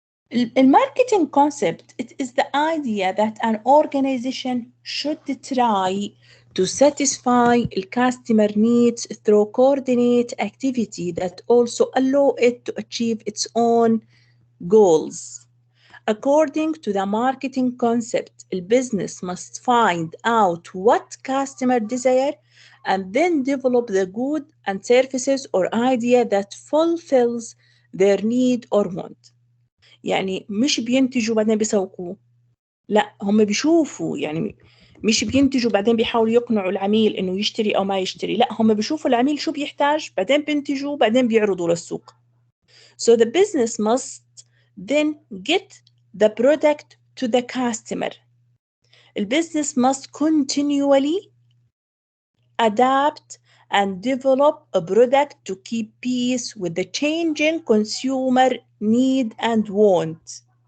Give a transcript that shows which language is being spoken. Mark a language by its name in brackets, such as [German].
[English] The marketing concept, it is the idea that an organization should try to satisfy the customer needs through coordinated activity that also allow it to achieve its own goals. According to the marketing concept, the business must find out what customer desire and then develop the good and services or idea that fulfills their need or want. [Arabic] يعني مش بينتجوا بعدين بيسوقوا، لا هم بيشوفوا، يعني مش بينتجوا بعدين بيحاولوا يقنعوا العميل انه يشتري او ما يشتري، لا هم بيشوفوا العميل شو بيحتاج بعدين بينتجوا بعدين بيعرضوا للسوق. [English] So the business must then get the product to the customer. The business must continually adapt and develop a product to keep pace with the changing consumer need and want.